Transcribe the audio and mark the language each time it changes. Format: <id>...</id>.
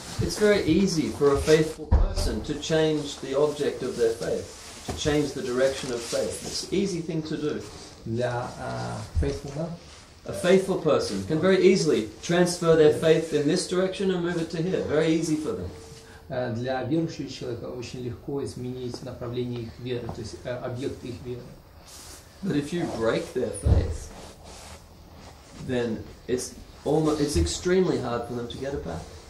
<en>It's very easy for a faithful person to change the object of their faith, to change the direction of faith. It's an easy thing to do.</en> <ru>Для</ru> <en>faithful, a faithful person can very easily transfer their faith in this direction and move it to here. Very easy for them.</en> <ru>Для верующего человека очень легко изменить направление их веры, то есть объект их веры.</ru> <en>But if you break their faith, then it's extremely hard for them to get it back.</en>